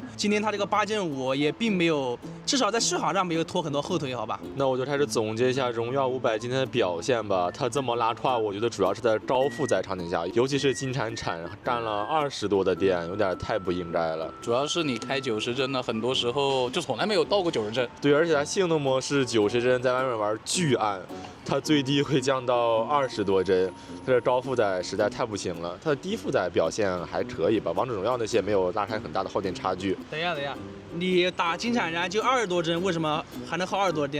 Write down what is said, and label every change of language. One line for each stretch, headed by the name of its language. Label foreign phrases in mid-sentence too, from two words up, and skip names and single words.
Chinese: 今天它這個8 Gen 5也並沒有，至少在續航上沒有拖很多後腿，好吧？那我就開始總結一下榮耀500今天的表現吧。它這麼拉胯，我覺得主要是在高負載場景下，尤其是金鏟產佔了20多的電，有點太不應該了。主要是你開90幀呢，很多時候就從來沒有到過90幀。對，而且它性能模式90幀在外面玩巨暗，它最低會降到20多幀，它的高負載實在太不行了。它的低負載表現還可以吧，王者榮耀那些沒有拉開很大的耗電差距。等一下，你打金鏟戰就20多幀，為什麼還能耗20多電呢？